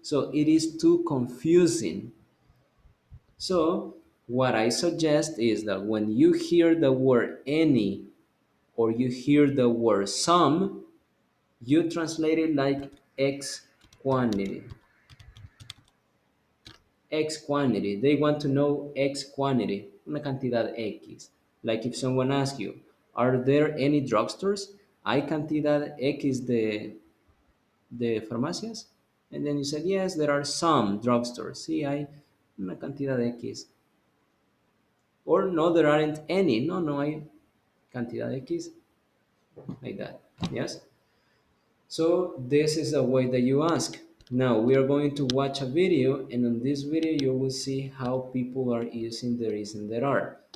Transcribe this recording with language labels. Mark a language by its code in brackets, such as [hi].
[en] So it is too confusing. So what I suggest is that when you hear the word any or you hear the word some, you translate it like X quantity. X quantity. They want to know X quantity, [es] una cantidad X. [en] Like if someone asks you, are there any drugstores? [es] ¿Hay cantidad X de farmacias? [en] And then you said, yes, there are some drugstores. [es] Sí, hay una cantidad X. [en] Or no, there aren't any. [es] No, no hay cantidad X. [en] Like that. Yes? So this is the way that you ask. Now we are going to watch a video, and on this video you will see how people are using there is and there are.